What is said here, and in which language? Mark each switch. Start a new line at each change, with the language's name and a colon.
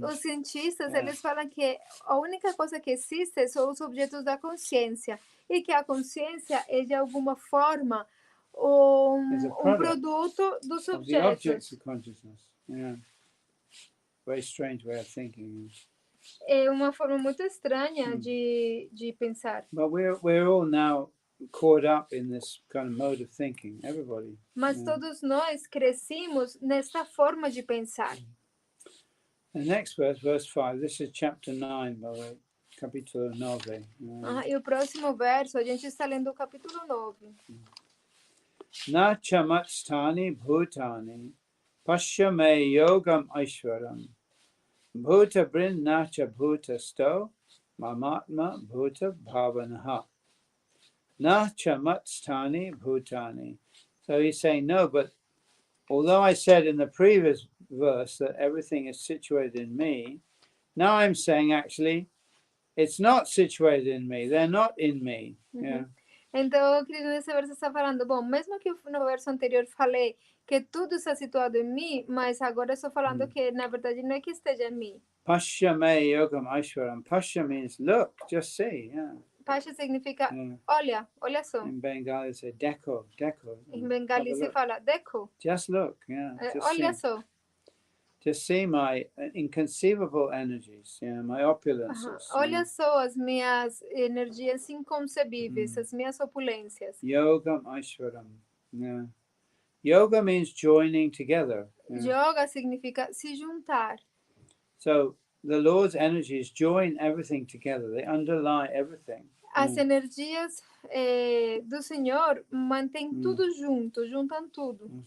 Portuguese: Mas os cientistas, eles falam que a única coisa que existe são os objetos da consciência e que a consciência é de alguma forma produto dos objetos.
English: The objects of consciousness. Very strange way of thinking.
Portuguese: É uma forma muito estranha de pensar.
English: But we're all now caught up in this kind of mode of thinking, everybody.
Portuguese: Mas todos nós crescimos nessa forma de pensar.
English: The next verse 5, this is chapter 9, by the way,
Portuguese: capítulo 9. E o próximo verso, a gente está lendo o capítulo 9.
Sanskrit: Na chamatstani bhutani pashyame yogam aishwaram bhuta brinnacha bhutasto mamatma bhuta bhavanaha na chamatstani bhutani.
English: So he's saying, no, but although I said in the previous verse that everything is situated in me, now I'm saying actually it's not situated in me. They're not in me. Yeah.
Portuguese: Então, Krishna nesse verso está falando, bom, mesmo que no verso anterior falei que tudo está situado em mim, mas agora estou falando que na verdade não é que esteja em mim.
Sanskrit: Pasya me yogam aishwaram.
English: Pasya means look, just see. Yeah.
Portuguese: Pasha significa olha, olha só.
English: In Bengali, say
Bangla: deko, deko.
Portuguese: Em Bengali se fala deco.
English: Just look, yeah. Just
Portuguese: olha
English: see.
Portuguese: só.
English: Just see my inconceivable energies, yeah, my opulences.
Portuguese: Olha só as minhas energias inconcebíveis, as minhas opulências.
Sanskrit: Yogam aishwaram. Yeah.
English: Yoga means joining together. Yeah.
Portuguese: Yoga significa se juntar.
English: So the Lord's energies join everything together. They underlie everything.
Portuguese: As energias do Senhor mantêm tudo junto, juntam tudo.